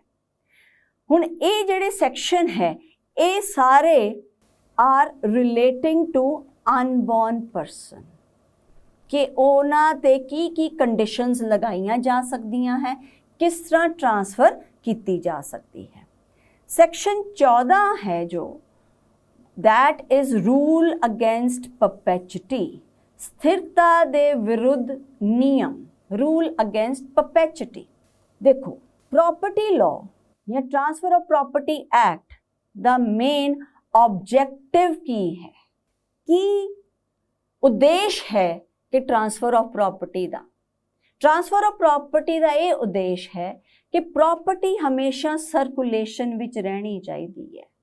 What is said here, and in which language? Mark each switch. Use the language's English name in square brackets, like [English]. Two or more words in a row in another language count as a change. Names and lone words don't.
[Punjabi] ਹੁਣ ਇਹ ਜਿਹੜੇ ਸੈਕਸ਼ਨ ਹੈ ਇਹ ਸਾਰੇ [English] are relating to unborn person, [Punjabi] ਕਿ ਉਹਨਾਂ ਤੇ ਕੀ ਕੰਡੀਸ਼ਨਸ ਲਗਾਈਆਂ ਜਾ ਸਕਦੀਆਂ ਹੈ, ਕਿਸ ਤਰ੍ਹਾਂ ਟ੍ਰਾਂਸਫਰ ਕੀਤੀ ਜਾ ਸਕਦੀ ਹੈ। ਸੈਕਸ਼ਨ 14 ਹੈ ਜੋ [English] that is rule against perpetuity, [Punjabi] ਸਥਿਰਤਾ ਦੇ ਵਿਰੁੱਧ ਨਿਯਮ, [English] rule against perpetuity। [Punjabi] ਦੇਖੋ, [English] property law [Punjabi] ਜਾਂ [English] transfer of property act [Punjabi] ਦਾ [English] main objective [Punjabi] ਕੀ ਹੈ, ਕੀ ਉਦੇਸ਼ ਹੈ ਕਿ [English] transfer of property [Punjabi] ਦਾ। [English] transfer of property [Punjabi] ਦਾ ਇਹ ਉਦੇਸ਼ ਹੈ ਕਿ ਪ੍ਰਾਪਰਟੀ ਹਮੇਸ਼ਾ ਸਰਕੂਲੇਸ਼ਨ ਵਿੱਚ ਰਹਿਣੀ ਚਾਹੀਦੀ ਹੈ।